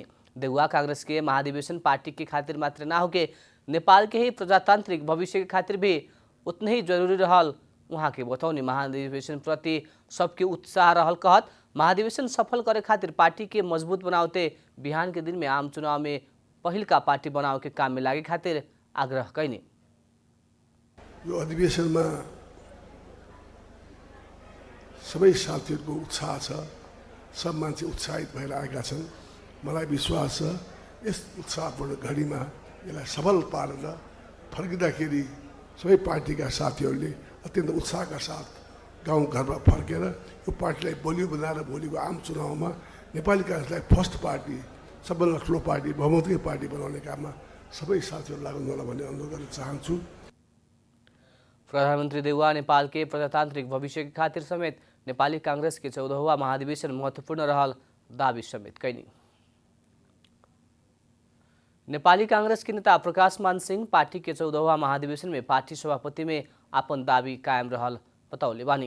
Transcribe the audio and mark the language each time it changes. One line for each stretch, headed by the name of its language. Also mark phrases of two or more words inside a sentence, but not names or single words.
Bhojpuri: देउवा कांग्रेस के महाधिवेशन पार्टी के खातिर मात्र ना होके नेपाल के ही प्रजातांत्रिक भविष्य के खातिर भी उतने ही जरूरी रहल वहाँ के बताउने। महाधिवेशन प्रति सबके उत्साह रहल कहत महाधिवेशन सफल करे खातिर पार्टी के मजबूत बनावते बिहान के दिन में आम चुनाव में पहिल का पार्टी बनाव के काम में लागे खातिर आग्रह कैनी।
Nepali: यो अधिवेशनमा सबै साथीहरूको उत्साह छ। सब मान्छे उत्साहित भएर आएका छन्। मलाई विश्वास छ यस उत्साहपूर्ण घडीमा यसलाई सफल पारेर फर्किँदाखेरि सबै पार्टीका साथीहरूले अत्यन्त उत्साहका साथ गाउँ घरमा फर्केर यो पार्टीलाई बलियो बनाएर भोलिको आम चुनावमा नेपाली कांग्रेसलाई
English: first party
Nepali: सबभन्दा ठुलो पार्टी बहुमतीय पार्टी बनाउने काममा सबै साथीहरू लाग्नु होला भन्ने अनुरोध गर्न चाहन्छु।
Bhojpuri: प्रधानमंत्री देउवा नेपाल के प्रजातांत्रिक भविष्य के खातिर समेत नेपाली कांग्रेस के 14वां महाधिवेशन महत्वपूर्ण रहल दावी समेत कैनी। नेपाली कांग्रेस के नेता प्रकाश मान सिंह पार्टी के 14वां महाधिवेशन में पार्टी सभापति में आपन दावी कायम रहल बताउले बानी।